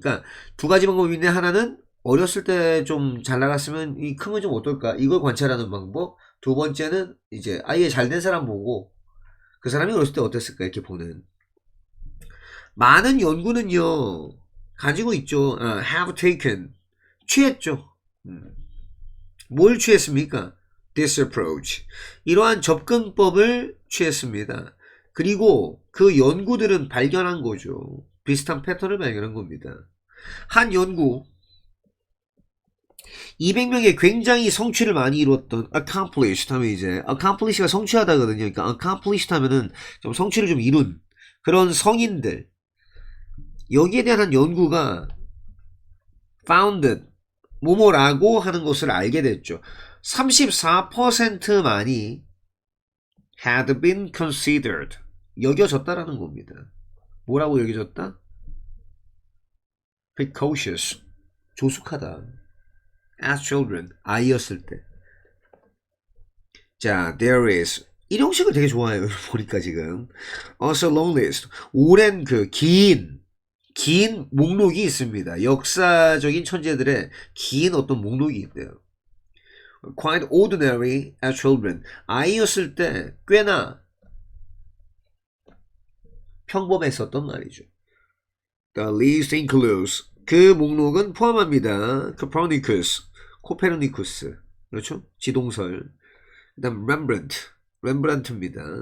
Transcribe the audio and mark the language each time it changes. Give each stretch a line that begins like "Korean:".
Korean: 그러니까 두 가지 방법인데 하나는 어렸을 때 좀 잘 나갔으면 이 크면 좀 어떨까? 이걸 관찰하는 방법. 두 번째는 이제 아예 잘 된 사람 보고 그 사람이 어렸을 때 어땠을까 이렇게 보는. 많은 연구는요 가지고 있죠.
English: have taken
Korean: 취했죠. 뭘 취했습니까?
English: This approach.
Korean: 이러한 접근법을 취했습니다. 그리고 그 연구들은 발견한 거죠. 비슷한 패턴을 발견한 겁니다. 한 연구 200명의 굉장히 성취를 많이 이뤘던 accomplished 하면 이제 accomplish가 성취하다거든요. 그러니까 accomplished 하면은 좀 성취를 좀 이룬 그런 성인들 여기에 대한 한 연구가 founded 뭐뭐라고 하는 것을 알게 됐죠. 34%만이
English: had been considered
Korean: 여겨졌다라는 겁니다. 뭐라고 여겨졌다? precocious 조숙하다.
English: as children
Korean: 아이였을 때. 자,
English: there is
Korean: 이 형식을 되게 좋아해요. 보니까 지금
English: also long list
Korean: 오랜 그 긴 목록이 있습니다. 역사적인 천재들의 긴 어떤 목록이 있대요.
English: Quite ordinary as children.
Korean: 아이였을 때 꽤나 평범했었던 말이죠.
English: The list includes.
Korean: 그 목록은 포함합니다. Copernicus, 코페르니쿠스. 그렇죠? 지동설. 그 다음 렘브란트입니다.